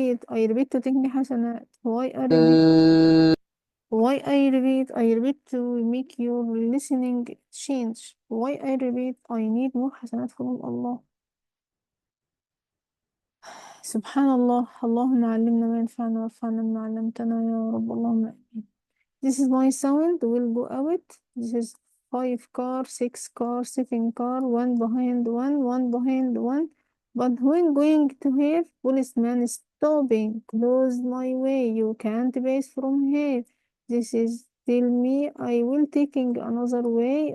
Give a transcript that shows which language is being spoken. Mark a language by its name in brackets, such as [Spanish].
[English] I repeat to take me حسنات. Why I repeat? Why I repeat? I repeat to make your listening change. Why I repeat? I need more حسنات from Allah. [Arabic] سبحان الله. اللهم علمنا ما ينفعنا وارفعنا بما علمتنا يا رب. اللهم آمين. [English] This is my sound will go out. This is 5 car, 6 car, 7 car, one behind one behind one. But when going to here, policeman is stopping. Close my way. You can't pass from here. This is tell me I will taking another way.